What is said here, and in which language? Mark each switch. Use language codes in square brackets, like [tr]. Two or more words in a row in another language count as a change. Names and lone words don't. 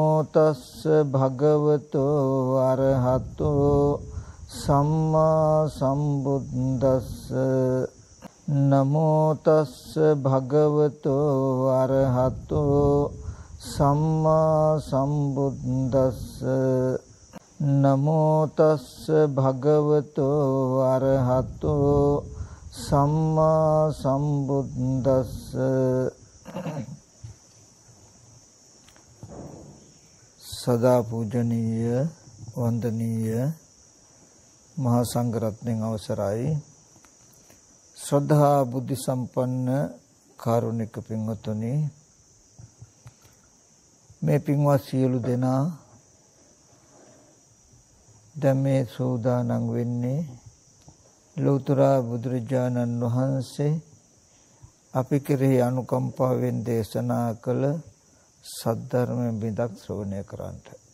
[pi] තස්ස භගවතෝ අරහතෝ සම්මා සම්බුද්දස්ස නමෝ තස්ස භගවතෝ අරහතෝ සම්මා සම්බුද්දස්ස නමෝ තස්ස භගවතෝ අරහතෝ සම්මා සම්බුද්දස්ස. [si] සදා පූජනීය වන්දනීය මහා සංඝරත්නයන් අවසරයි. ශ්‍රද්ධා බුද්ධ සම්පන්න කාරුණික පින්වතුනි, මේ පින්වත් සියලු දෙනා දැන් මේ සූදානම් වෙන්නේ ලෞතර බුදුරජාණන් වහන්සේ අපි කෙරෙහි අනුකම්පාවෙන් දේශනා කළ සද්ධර්ම බිඳක් ශ්‍රවණය කරන්නට.